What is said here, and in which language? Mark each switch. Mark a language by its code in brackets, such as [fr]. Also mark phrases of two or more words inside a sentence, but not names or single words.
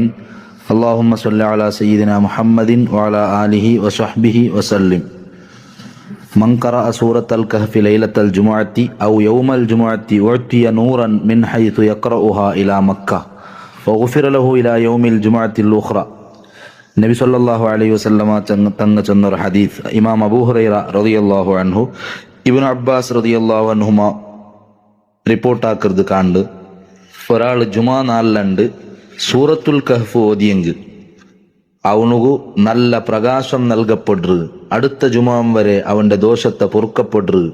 [ar] اللهم صل على سيدنا محمد وعلى آله وصحبه وسلم. من قرأ سورة الكهف ليلة الجمعة أو يوم الجمعة أعطي نورا من حيث يقرأها إلى مكة وغفر له إلى يوم الجمعة الأخرى. [ml] നബി [ar] صلى الله عليه وسلم [ml] തങ്ങൾ ചെന്നൊരു ഹദീസ് ഇമാം അബൂ ഹുറൈറ [ar] رضي الله عنه [ml] ഇബ്നു അബ്ബാസ് [ar] رضي الله عنهما [ml] റിപ്പോർട്ടാക്കുന്നത് കണ്ട് ഒരാൾ ജുമാ നാളിലണ്ട് സൂറത്തുൽ കഹ്ഫ് ഓതിയെങ്കിൽ അവനുകു നല്ല പ്രകാശം നൽകപ്പെടുന്നത് അടുത്ത ജുമാം വരെ അവന്റെ ദോഷത്തെ പൊറുക്കപ്പെടുന്നത്.